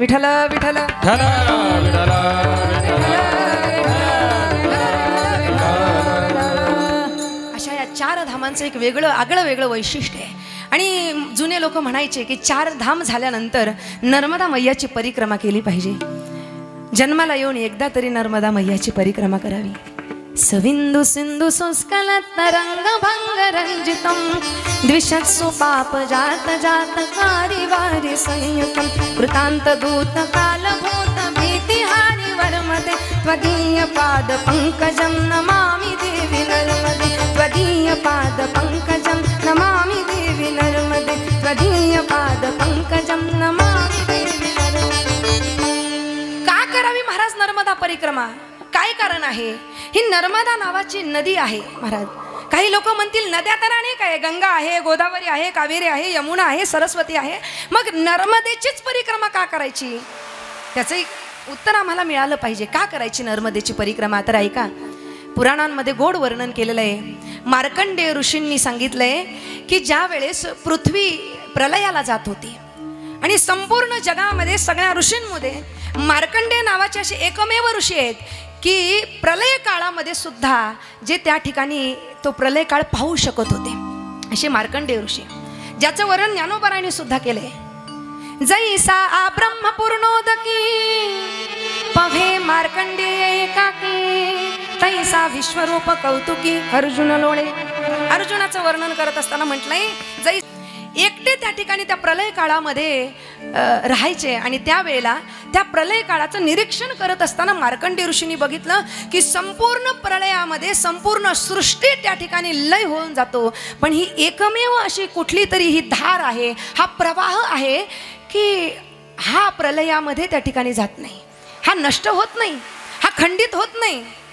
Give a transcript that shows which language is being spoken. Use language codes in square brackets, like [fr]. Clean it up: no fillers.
[mr] विठ्ठल विठ्ठल अशा या 4 धामांचं एक वेगळं आगळं वेगळं वैशिष्ट्य आहे. आणि जुने लोक म्हणायचे की 4 धाम झाल्यानंतर नर्मदा मैयाची परिक्रमा केली पाहिजे. जन्माला येऊन एकदा तरी नर्मदा मैयाची परिक्रमा करावी. [sa] सविंदु सिंधु संस्कलत तरंग भंग रंजितम द्विषत्सु पाप जात जात कारी वारी संयुतम कृतांत दूत काल भूत भीतिहारी वर्मते त्वदीय पाद पंकजम नमामि देवी नर्मदे त्वदीय पाद पंकजम नमामि देवी नर्मदे त्वदीय पाद पंकजम नमामि देवी नर्मदे. [mr] का करावी महाराज नर्मदा परिक्रमा? काय कारण आहे? ही नर्मदा नावाची नदी आहे महाराज. काही लोक म्हणतील नद्या तर अनेक आहे, गंगा आहे, गोदावरी आहे, कावेरी आहे, यमुना आहे, सरस्वती आहे, मग नर्मदेचीच परिक्रमा का करायची? त्याचं एक उत्तर आम्हाला मिळालं पाहिजे. का करायची नर्मदेची परिक्रमा? तर ऐका, पुराणांमध्ये गोड वर्णन केलेलं आहे. मार्कंडेय ऋषींनी सांगितलंय की ज्या वेळेस पृथ्वी प्रलयाला जात होती आणि संपूर्ण जगामध्ये सगळ्या ऋषींमध्ये मार्कंडेय नावाचे असे एकमेव ऋषी आहेत की प्रलय काळामध्ये सुद्धा जे त्या ठिकाणी तो प्रलय काळ पाहू शकत होते, असे मार्कंडेय ऋषी, ज्याचं वर्णन ज्ञानोबरायांनी सुद्धा केले. जैसा आ ब्रह्मपूर्णोदकी पवे मार्कंडेय एकाकी तैसा विश्वरूप कौतुकी अर्जुन लोळे. अर्जुनाचं वर्णन करत असताना म्हटलंय जै एकटे त्या ठिकाणी त्या प्रलय काळामध्ये राहायचे आणि त्यावेळेला त्या प्रलय काळाचं निरीक्षण करत असताना मार्कंडेय ऋषींनी बघितलं की संपूर्ण प्रलयामध्ये संपूर्ण सृष्टी त्या ठिकाणी लय होऊन जातो, पण ही एकमेव अशी कुठली तरी ही धार आहे, हा प्रवाह आहे की हा प्रलयामध्ये त्या ठिकाणी जात नाही, हा नष्ट होत नाही, हा खंडित होत नाही.